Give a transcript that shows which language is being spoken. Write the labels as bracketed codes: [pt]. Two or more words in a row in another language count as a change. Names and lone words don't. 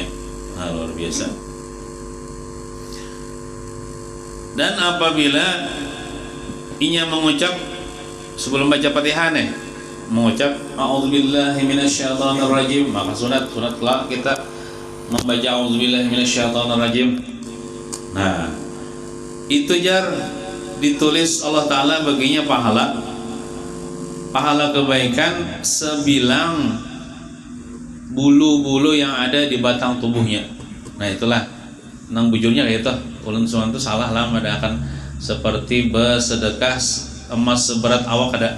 [id] Nah, luar biasa. Dan apabila inya mengucap sebelum baca Fatihah nih, mengucap [ar] أعوذ بالله من الشيطان الرجيم, [id] maka sunat kelak kita membaca [ar] أعوذ بالله من الشيطان الرجيم. [id] Nah, itu jar ditulis Allah Ta'ala baginya pahala kebaikan sebilang bulu-bulu yang ada di batang tubuhnya. [bjn] Nah, itulah nang bujurnya kayak itu. Ulun suan itu salah lah, ada akan seperti bersedekah emas seberat awak ada.